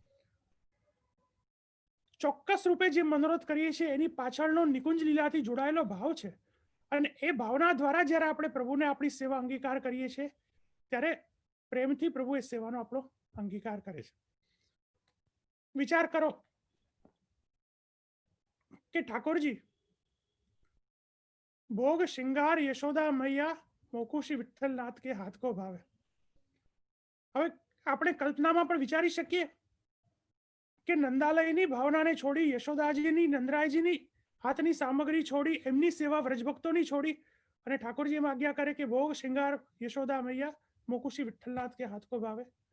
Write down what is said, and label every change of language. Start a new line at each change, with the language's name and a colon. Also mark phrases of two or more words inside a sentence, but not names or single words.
Gujarati: ચોક્કસ રૂપે જે મનોરથ કરીએ છીએ એની પાછળનો નિકુંજ લીલાથી જોડાયેલો ભાવ છે, અને એ ભાવના દ્વારા જ્યારે આપણે પ્રભુને આપણી સેવા અંગીકાર કરીએ છીએ ત્યારે પ્રેમથી પ્રભુ એ સેવાનો આપણો અંગીકાર કરે છે. વિચાર કરો કે ઠાકોરજી
Braj: ભોગ શ્રृंगार यशोदा मैया मोकुशी विठ्ठलनाथ के हाथ को भावे.
Gujarati: હવે આપણે કલ્પનામાં પણ વિચારી શકીએ કે નંદાલયની ભાવનાને છોડી, યશોદાજીની, નંદરાયજીની હાથની સામગ્રી છોડી, એમની સેવા વ્રજભક્તોની છોડી અને ઠાકોરજી એમ આજ્ઞા કરે કે
Braj: भोग श्रृंगार यशोदा मैया मोकुशी विठ्ठलनाथ के हाथ को भावे.